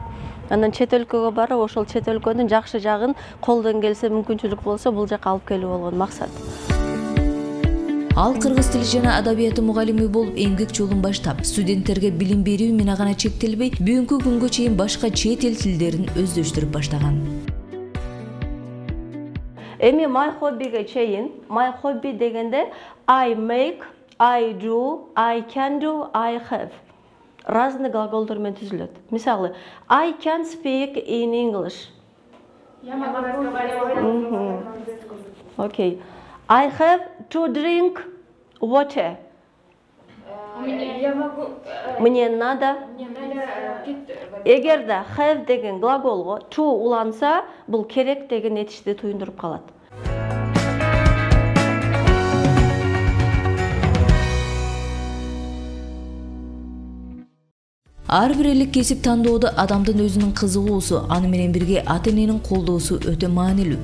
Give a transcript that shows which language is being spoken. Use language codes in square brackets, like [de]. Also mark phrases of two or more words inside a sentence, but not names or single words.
[ky] Анан чет өлкөгө барып, ошол чет өлкөнүн жакшы жагын колдон келсе, мүмкүнчүлүк болсо бул жака алып келүү болгон максат. Ал кыргыз тили жана адабияты мугалими болуп эмгек жолун баштап, студенттерге билим берүү менен гана чектелбей, бүгүнкү күнгө чейин башка чет эл тилдерин өздөштүрүп баштаган. Эми [en] my hobby'ге [ky] чейин, [en] my hobby дегенде I make, I do, I can do, I have. [ky] Разный глаголдор менен түзүлөт. Мисалы, [en] I can speak in English. Okay. I have to drink water. [ru] Мне надо. [ky] Эгерде have деген глаголго to уланса, бул керек деген этишти туюндуруп калат. Ар бир элек кесип тандоодо адамдын өзүнүн кызыгуусу, аны менен бирге ата-эненин колдоосу өтө маанилүү.